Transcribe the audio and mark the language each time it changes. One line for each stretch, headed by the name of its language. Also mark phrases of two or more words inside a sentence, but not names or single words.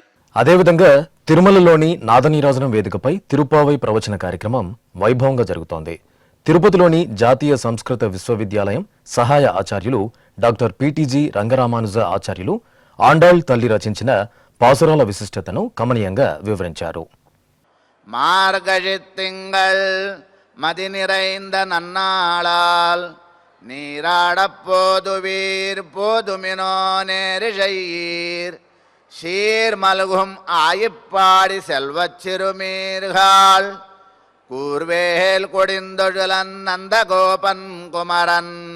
Telugu: అదేవిధంగా తిరుమలలోని నాదనీరాజనం వేదికపై తిరుప్పావై ప్రవచన కార్యక్రమం వైభవంగా జరుగుతోంది. తిరుపతిలోని జాతీయ సంస్కృత విశ్వవిద్యాలయం సహాయ ఆచార్యులు డాక్టర్ పిటిజి రంగరామానుజ ఆచార్యులు ఆండాళ్ తల్లి రచించిన పాసురాల విశిష్టతను కమనీయంగా వివరించారు.
Tamil: மார்கழித்திங்கள் மதி நிறைந்த நன்னாளால் நீராடப் போதுவீர் போதுமினோ நேரிழையீர் சீர் மல்கும் ஆயிப்பாடி செல்வச் சிறுமீர்கள் கூர்வேல் கொடிந்தொழிலன் நந்தகோபன் குமரன்